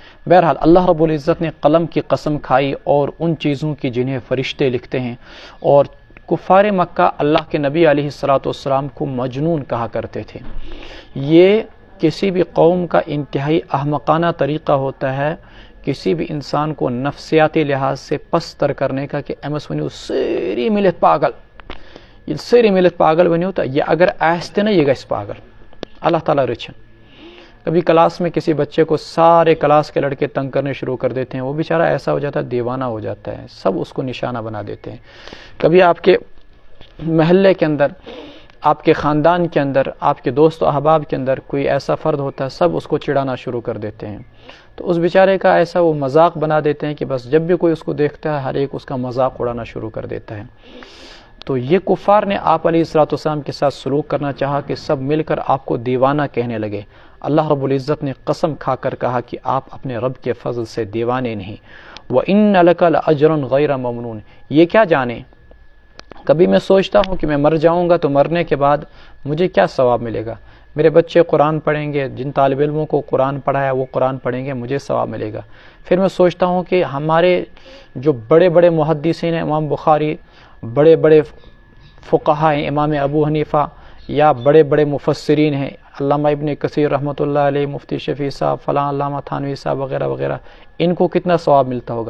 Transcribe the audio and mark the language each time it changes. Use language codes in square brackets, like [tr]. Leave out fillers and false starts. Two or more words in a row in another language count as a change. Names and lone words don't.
[ur] بہرحال اللہ رب العزت نے قلم کی قسم کھائی اور ان چیزوں کی جنہیں فرشتے لکھتے ہیں. اور کفار مکہ اللہ کے نبی علیہ الصلوۃ والسلام کو مجنون کہا کرتے تھے. یہ کسی بھی قوم کا انتہائی احمقانہ طریقہ ہوتا ہے کسی بھی انسان کو نفسیاتی لحاظ سے پستر کرنے کا، کہ [ks] ایمس ونیو سری ملت پاگل، یہ سری ملت پاگل ونیو تو یہ اگر آستے نا یہ گھس پاگل. اللہ تعالیٰ رچن. [ur] کبھی کلاس میں کسی بچے کو سارے کلاس کے لڑکے تنگ کرنے شروع کر دیتے ہیں، وہ بیچارہ ایسا ہو جاتا ہے دیوانہ ہو جاتا ہے، سب اس کو نشانہ بنا دیتے ہیں. کبھی آپ کے محلے کے اندر، آپ کے خاندان کے اندر، آپ کے دوست و احباب کے اندر کوئی ایسا فرد ہوتا ہے، سب اس کو چڑھانا شروع کر دیتے ہیں. تو اس بیچارے کا ایسا وہ مذاق بنا دیتے ہیں کہ بس جب بھی کوئی اس کو دیکھتا ہے ہر ایک اس کا مذاق اڑانا شروع کر دیتا ہے. تو یہ کفار نے آپ علیہ الصلوۃ والسلام کے ساتھ سلوک کرنا چاہا کہ سب مل کر آپ کو دیوانہ کہنے لگے. اللہ رب العزت نے قسم کھا کر کہا کہ آپ اپنے رب کے فضل سے دیوانے نہیں. [ar] وَإِنَّ لَكَ لَأَجْرًا غَيْرَ مَمْنُونٍ. [ur] یہ کیا جانے، کبھی میں سوچتا ہوں کہ میں مر جاؤں گا تو مرنے کے بعد مجھے کیا ثواب ملے گا. میرے بچے قرآن پڑھیں گے، جن طالب علموں کو قرآن پڑھایا وہ قرآن پڑھیں گے، مجھے ثواب ملے گا. پھر میں سوچتا ہوں کہ ہمارے جو بڑے بڑے محدثین ہیں، امام بخاری، بڑے بڑے فقہاء ہیں، امام ابو حنیفہ، یا بڑے بڑے مفسرین ہیں، علامہ ابن کثیر رحمۃ اللہ علیہ، مفتی شفیع صاحب، فلاں علامہ تھانوی صاحب وغیرہ وغیرہ، ان کو کتنا ثواب ملتا ہوگا.